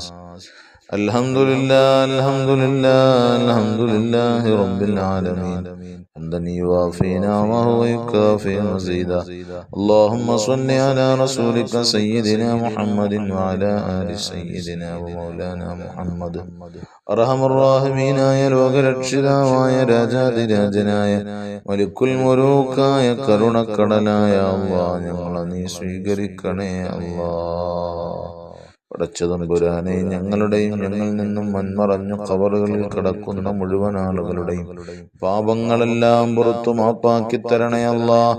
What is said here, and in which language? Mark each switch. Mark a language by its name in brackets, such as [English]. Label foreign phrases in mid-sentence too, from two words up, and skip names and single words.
[Arabic] الحمد لله الحمد لله الحمد لله رب العالمين حمدا يوافي نعمه ويكافئ مزيدا. اللهم صل على رسولك سيدنا محمد وعلى آل سيدنا ومولانا محمد. [Malayalam] അർഹമർറാഹിമീനായ ലോകരക്ഷിതാവായ രാജാതിരാജനായ [Arabic] ملك الملوك [Malayalam] കരുണക്കടലായ അല്ലാഹ്, ഞങ്ങളെ നീ സ്വീകരിക്കണേ അല്ലാഹ്. പടച്ചതമ്പുരാനെ, ഞങ്ങളുടെയും ഞങ്ങളിൽ നിന്നും മൺമറഞ്ഞു ഖബറുകളിൽ കിടക്കുന്ന മുഴുവൻ ആളുകളുടെയും പാപങ്ങളെല്ലാം പുറത്തു മാപ്പാക്കി തരണേ അല്ലാഹ്.